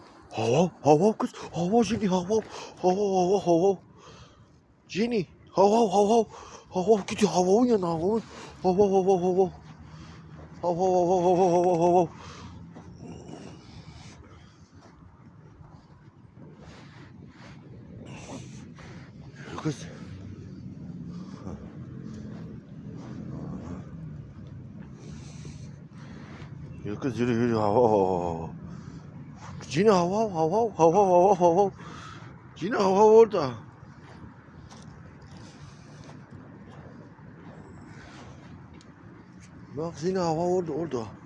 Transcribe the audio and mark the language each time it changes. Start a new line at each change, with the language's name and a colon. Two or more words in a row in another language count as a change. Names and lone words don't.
Turkish: Hav hav hav hav kız. Hav hav Jenny hav hav. Hav hav hav hav hav hav. Jenny hav hav hav hav. Hav hav gidiyor hav havın yanına hav havın. Hav hav hav hav hav hav. Hav hav hav hav hav hav hav hav. Yürü kız. Yürü kız yürü yürü hav hav hav hav. Jenny hav hav hav hav hav hav hav hav hav. Jenny hav hav orada. Bak Jenny hav hav orada orada.